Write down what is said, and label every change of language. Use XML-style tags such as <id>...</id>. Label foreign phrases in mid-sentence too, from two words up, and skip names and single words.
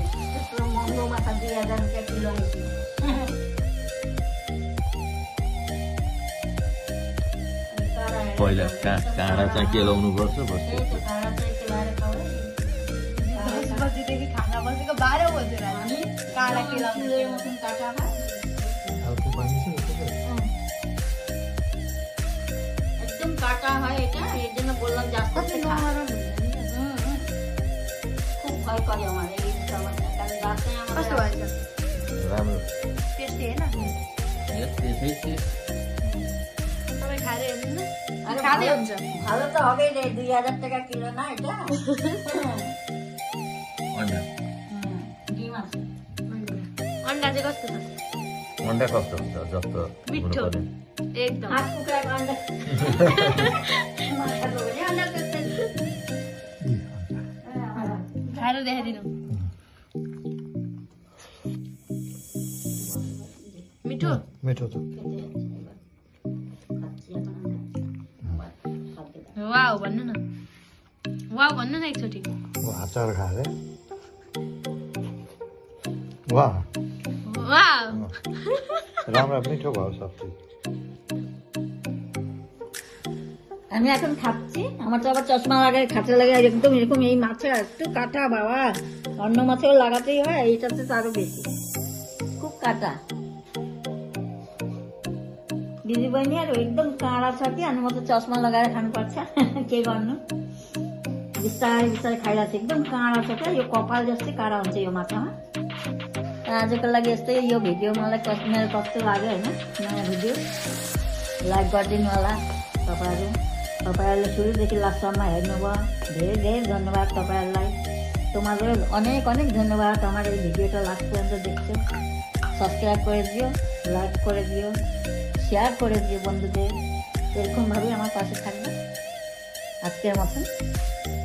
<ne>त्यत्रो महँगो माछा 2000 रुपियाँ किलो आइन्छ। पहिला काँडा चाहिँ केलाउनु पर्छ। 10 बजीदेखि खाना बसेको 12 बजेर काँडा केलाउनु</ne> <bn>একদম কাটা হয় এটা, এর জন্য বললাম জাস্ট খুব ভয় করে আমার এই সমস্যা, কারণ গাছে আমার</bn> <ne>कस्तो भएछ? राम्रो टेस्टी होइन? तपाईँ खाएर हेर्नु न, खाँदै हुन्छ।</ne> <bn>ভালো তো হবেই রে, 2000 টাকা কিলো না এটা।</bn> <ne>अन्डा</ne> <bn>ডিম আছে।</bn> <ne>अन्डा चाहिँ कस्तो छ? अन्डा कस्तो हुन्छ जस्तो मिठो एकदम। हात कुखुराको अन्डा माछाको भने अन्डा त्यस्तै खाएर देखाइदिनु। मिठो मिठो छ। वाउ भन्नु न, वाउ भन्नु न एकचोटि। अचार खाएर वाह वाउ राम्रो मिठो भयो सब्जी।</ne> <bn>আমি এখন খাচ্ছি, আমার তো আবার চশমা লাগাই খাতে লাগে একদম এরকম। এই মাছে একটু কাটা বাবা, অন্য মাছেও লাগাতেই হয়, এইটাতে তো আরো বেশি, খুব কাটা।</bn> <ne>दिदी बहिनीहरू एकदम काँडा छ कि, अनि म त चस्मा लगाएर खानुपर्छ, के गर्नु। बिस्तारै बिस्तारै खाइरहेको छ, एकदम काँडा छ क्या, यो कपाल जस्तै काँडा हुन्छ यो माछामा। आजको लागि यस्तै यो भिडियो मलाई मेरो कस्तो लाग्यो होइन, नयाँ भिडियो लाइक गरिदिनु होला तपाईँहरू। तपाईँहरूले सुरुदेखि लास्टसम्म हेर्नुभयो, धेरै धेरै धन्यवाद तपाईँहरूलाई।</ne> <bn>তোমাদের অনেক অনেক ধন্যবাদ আমার এই ভিডিওটা লাস্ট পর্যন্ত দেখছো। সাবস্ক্রাইব করে দিও, লাইক করে দিও, শেয়ার করে দিও বন্ধুদের। এরকমভাবেই আমার পাশে থাকবে। আজকের মতন</bn>